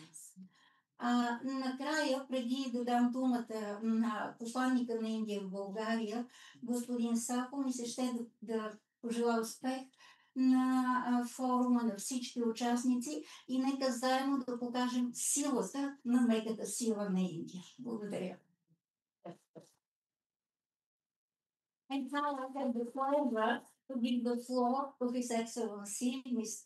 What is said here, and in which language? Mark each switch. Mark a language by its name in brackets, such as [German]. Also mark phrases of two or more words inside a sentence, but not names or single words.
[Bulgarian] Накрая, преди да дам думата на посланника на Индия в България, господин Сако, ми се ще да пожелая успех на форума, на всички участници и нека заедно да покажем силата на меката сила на Индия. Благодаря. [English] And now I have the pleasure to give the floor to His Excellency, Mr.